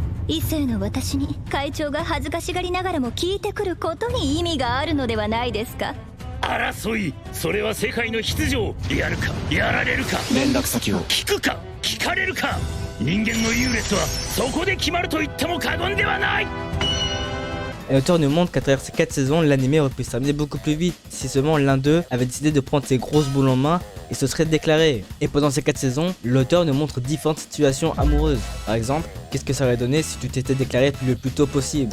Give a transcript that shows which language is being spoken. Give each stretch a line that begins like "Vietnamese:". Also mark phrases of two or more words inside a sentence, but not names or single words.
Japanese: 異性の私に会長が恥ずかしがりながらも聞いてくることに意味があるのではないですか。争い、それは世界の必要。やるかやられるか、連絡先を聞くか聞かれるか、人間の優劣はそこで決まると言っても過言ではない。
French: Et l'auteur nous montre qu'à travers ces 4 saisons, l'anime aurait pu se terminer beaucoup plus vite si seulement l'un d'eux avait décidé de prendre ses grosses boules en main et se serait déclaré. Et pendant ces 4 saisons, l'auteur nous montre différentes situations amoureuses. Par exemple, qu'est-ce que ça aurait donné si tu t'étais déclaré le plus tôt possible?